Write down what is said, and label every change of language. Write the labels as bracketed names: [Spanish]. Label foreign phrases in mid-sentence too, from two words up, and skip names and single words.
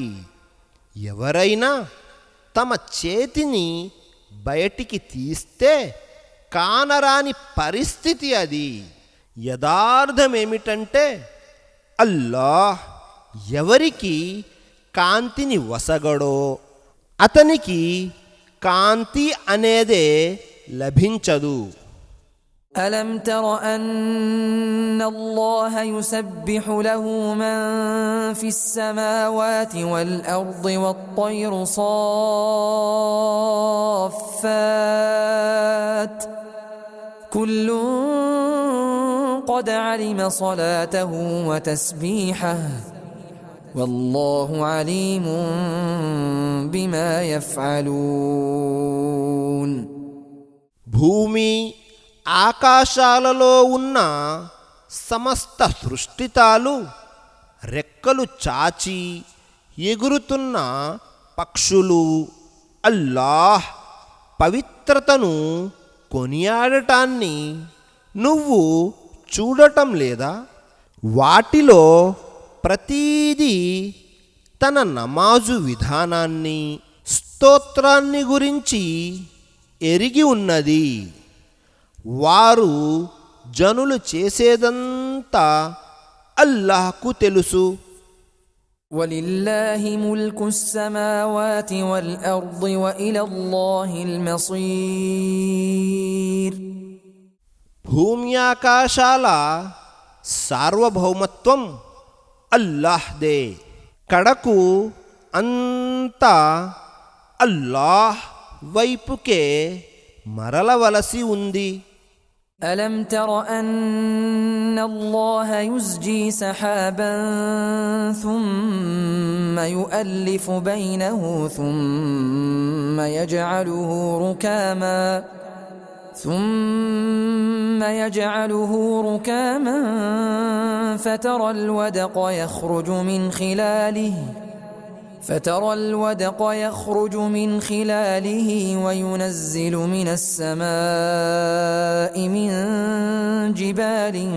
[Telugu] ఎవరైనా తమ చేతిని బయటికి తీస్తే కానరాని పరిస్థితి అది. యథార్థమేమిటంటే అల్లాహ్ ఎవరికి కాంతిని వసగడో అతనికి కాంతి అనేదే లభించదు. [Arabic] ألم تر أن الله يسبح له من في السماوات والأرض والطير صافات كل قد علم صلاته وتسبيحه والله عليم بما يفعلون. [Telugu] భూమి ఆకాశాలలో ఉన్న సమస్త సృష్టితాలు రెక్కలు చాచి ఎగురుతున్న పక్షులు అల్లాహ్ పవిత్రతను కొనియాడటాన్ని నువ్వు చూడటం లేదా? వాటిలో ప్రతీదీ తన నమాజు విధానాన్ని స్తోత్రాన్ని గురించి ఎరిగి ఉన్నది. వారు జనులు చేసేదంతా అల్లాహ్కు తెలుసు. [Arabic] ولله ملك السماوات والأرض وإلى الله المصير. [Telugu] భూమ్యాకాశాల సార్వభౌమత్వం అల్లాహ్దే. కడకు అంతా అల్లాహ్ వైపుకే మరలవలసి ఉంది. [Arabic] ألم تر أن الله يزجي سحابا ثم يؤلف بينه ثم يجعله ركاما فترى الودق يخرج من خلاله وينزل من السماء من جبال